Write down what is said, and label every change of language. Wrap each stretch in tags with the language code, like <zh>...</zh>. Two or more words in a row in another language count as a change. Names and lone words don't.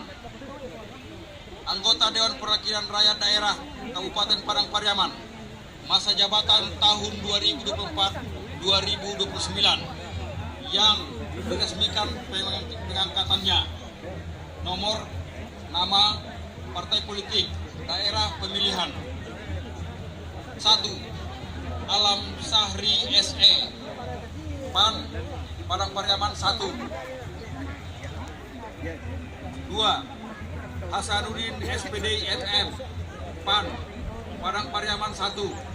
<id>Anggota Dewan Perwakilan Rakyat Daerah Kabupaten Padang Pariaman masa jabatan tahun 2024-2029 yang diresmikan pengangkatannya. Nomor, nama, partai politik, daerah pemilihan. 1. Alam Sahri SE, PAN, Padang Pariaman 1. 2. Hasanuddin SPD MM, PAN, Padang Pariaman 1.</id>